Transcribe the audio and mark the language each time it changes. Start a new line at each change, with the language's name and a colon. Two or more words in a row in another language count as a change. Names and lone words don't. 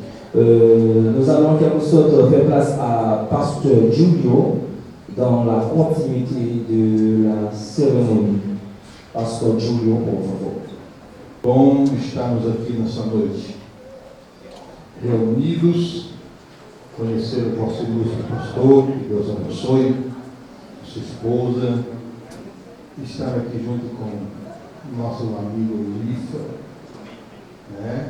French: Nous allons en quelque sorte faire place à Pasteur Julio dans la continuité de la cérémonie.
Portuguese: Pastor Julio, por favor. Bom estarmos aqui nessa noite, reunidos, conhecer o vosso ilustre pastor, que Deus abençoe, sua esposa, estar aqui junto com nosso amigo Lifa, né?